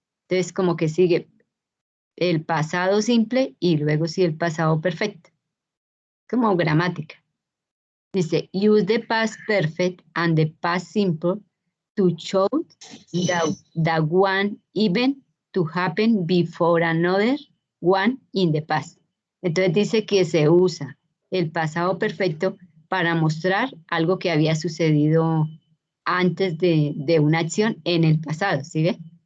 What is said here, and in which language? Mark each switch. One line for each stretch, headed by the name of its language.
Spanish: Entonces, como que sigue el pasado simple y luego sí el pasado perfecto. Como gramática.
English: Dice, use the past perfect and the past simple to show that one event to happen before another one in the past.
Spanish: Entonces dice que se usa el pasado perfecto para mostrar algo que había sucedido antes de una acción en el pasado, ¿sí ve?